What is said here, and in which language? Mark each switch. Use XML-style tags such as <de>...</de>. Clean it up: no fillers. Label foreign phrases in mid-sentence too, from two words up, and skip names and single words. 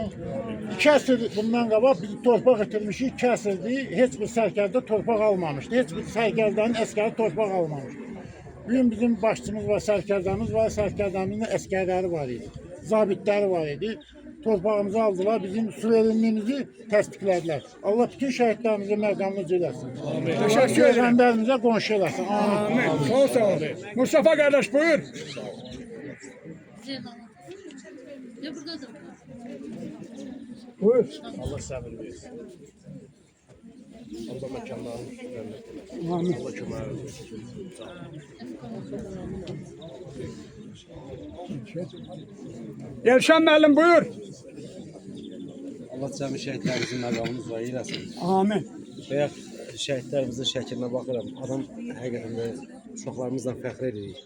<az>2 əsr bundan qabaq biz torpaq itirmişik, 2 əsrdir, heç bir sərkərdə torpaq almamışdı. Heç bir sərkərdənin əskəri torpaq almamışdı. Bugün bizim başçımız var, sərkərdəmiz var, sərkərdəmizin əskərləri var idi. Zabitləri var idi. Torpağımızı aldılar, bizim suverenliyimizi təsdiqlədilər. Allah bütün şəhidlərimizə məqamını eləsin.</az> <tr>Teşekkür ederim.</tr> <az>Peyğəmbərimizə qonşu eləsin.</az> <tr>Amin. Çok sağ ol. Mustafa kardeş buyur. Ne buradadır? Buyur. Allah sabır versin. Allah mekanlarını cennet eylesin. Amin.</tr> <az>Allah köməyi olsun. Elşan müəllim buyur. Allah cəmi şəhidlərimizin məqamını uca eləsin. Amin. Bayaq şəhidlərimizin şəklinə baxıram. Adam həqiqətən də uşaqlarımızla fəxr edirik.</az>